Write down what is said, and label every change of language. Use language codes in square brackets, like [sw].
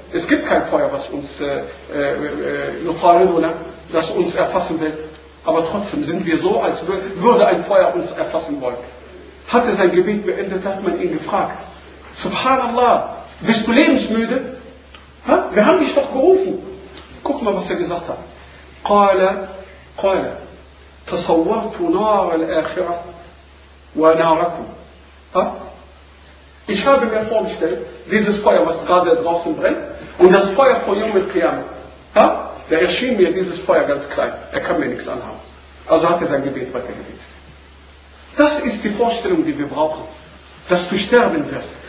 [de] Es gibt kein Feuer, was uns nutariduna, das uns erfassen will. Aber trotzdem sind wir so, als würde ein Feuer uns erfassen wollen. Hat er sein Gebet beendet, hat man ihn gefragt. Subhanallah, bist du lebensmüde? Ha? Wir haben dich doch gerufen. Guck mal, was er gesagt hat. [ar] قال تصورت نار الآخرة وناركم. [de] Ich habe mir vorgestellt, dieses Feuer, was gerade draußen brennt, und das Feuer von Yawm al-Qiyamah. Ha? Da erschien mir dieses Feuer ganz klein. Er kann mir nichts anhaben. Also hat er sein Gebet weitergebetet. Das ist die Vorstellung, die wir brauchen. Dass du sterben wirst.